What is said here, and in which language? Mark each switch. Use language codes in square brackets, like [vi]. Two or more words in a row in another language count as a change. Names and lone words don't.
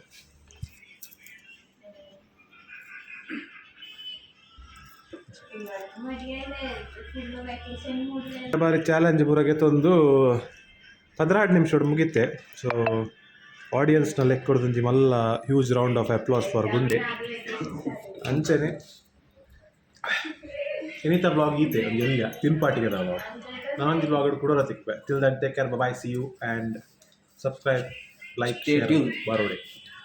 [tcy] ಬಾರಿ ಚಾಲೆಂಜ್ ಪೂರಗೆ ತಂದು 16 ನಿಮಿಷ ಮುಗಿತೆ. ಸೊ ಆಡಿಯನ್ಸ್ನ ಲೆಕ್ಕ ಕೊಡ್ದು ಮಲ್ಲ [en] huge round of applause for [tcy] ಗುಂಡೆ ಅಂಚನೆ ಇನ್ನಿತ ಬ್ಲಾಗ್ ಈತೆ ಎಲ್ಲಿಯ ತಿನ್ಪಾಟಿಗೆ ನಾವು ನಾನೊಂದು ಬ್ಲಾಗ್ ಕೂಡ ತಿಕ್ವೆ. [en] till that take care, bye see you and subscribe, like, share, ಬಾರೋಡೆ.